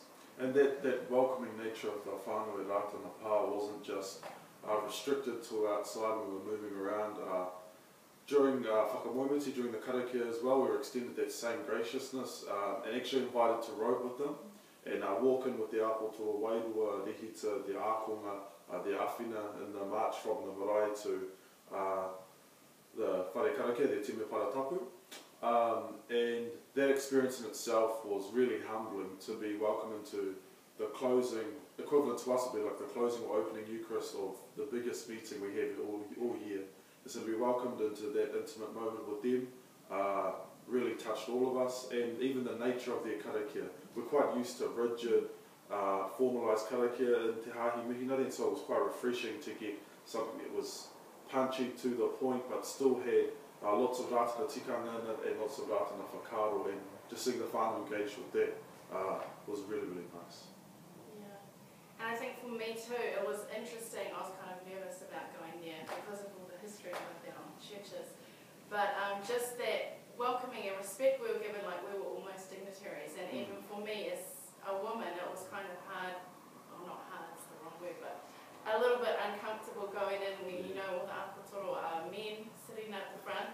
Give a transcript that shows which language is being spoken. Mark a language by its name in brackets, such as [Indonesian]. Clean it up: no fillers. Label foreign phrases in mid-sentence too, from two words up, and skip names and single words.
[English] And that welcoming nature of the [Māori] whānau e Ratana Pā [English] wasn't just restricted to outside when we were moving around. During whakamoemiti, during the karakia as well, we were extended that same graciousness and actually invited to road with them and walk in with the [Māori] apoto wairua, rehita, [English] the ākonga, the awhina in the march from the marae to the [Māori] whare karakia, [English] the [Māori] Time Paratapu. [English] And that experience in itself was really humbling to be welcomed into the closing, equivalent to us would be like the closing or opening Eucharist of the biggest meeting we have all year. And so to be welcomed into that intimate moment with them really touched all of us, and even the nature of their karakia. We're quite used to rigid, formalised karakia in Te Hāhi Mihinari, and so it was quite refreshing to get something that was punchy to the point but still had lots of [Māori] rātana tikanga [English] in it and lots of [Māori] rātana whakaaro, [English] and just seeing the whānau engaged with that was really, really nice. Yeah, and I think for me too, it was interesting. I was kind of nervous about going there because of all the history with their own churches, but just that welcoming and respect we were given, like we were almost dignitaries, and even for me as a woman, it was kind of hard, well not hard, it's the wrong word, but a little bit uncomfortable going in when you know all the apotoro are men sitting at the front.